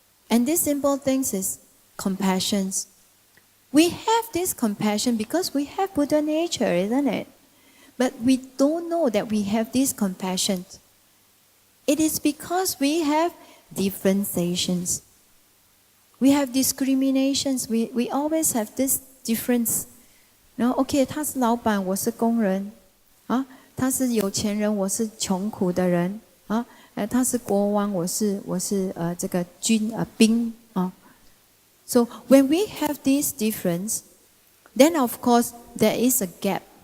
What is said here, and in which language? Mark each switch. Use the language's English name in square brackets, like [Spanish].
[English] And these simple things is compassion. We have this compassion because we have Buddha nature, isn't it? But we don't know that we have this compassion. It is because we have differentiations. We have discriminations. We always have this difference. Okay, [Chinese] 他是老板，我是工人，他是有钱人，我是穷苦的人，他是国王，我是这个兵。 [English] So when we have this difference, then of course there is a gap.